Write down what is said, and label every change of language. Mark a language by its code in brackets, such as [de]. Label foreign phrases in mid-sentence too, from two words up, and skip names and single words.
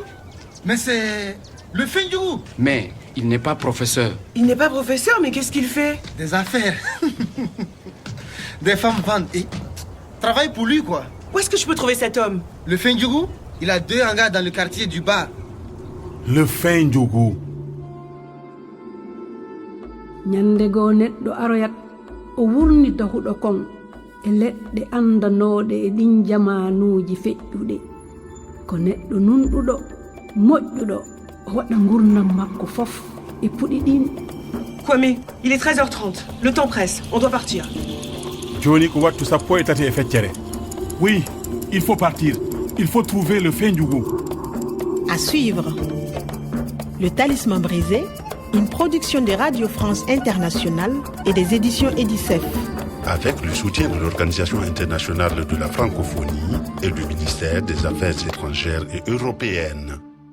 [fr] Mais c'est le Fendjougou. Mais il n'est pas professeur. Il n'est pas professeur, mais qu'est-ce qu'il fait? Des affaires. Des femmes vendent et travaillent pour lui, quoi. Où est-ce que je peux trouver cet homme? Le Fendjougou, il a 2 hangars dans le quartier du bar. Le Fendjougou. [ff] ñandego neɗɗo aroyat o wurnita huɗo kon e leɗɗe andanoɗe e ɗin jamanuji feƴƴuɗe ko neɗɗo nunɗuɗo moƴƴuɗo o waɗa gurnam makko fof e puɗi ɗin. [fr] Kwame, il est 13h30. Le temps presse. On doit partir. [ff] Joni ko wattu sappo e tati e feccere. [fr] Oui, il faut partir. Il faut trouver le Fendjougou. À suivre. Le Talisman brisé, une production de Radio France Internationale et des éditions Edicef. Avec le soutien de l'Organisation internationale de la francophonie et du ministère des Affaires étrangères et européennes.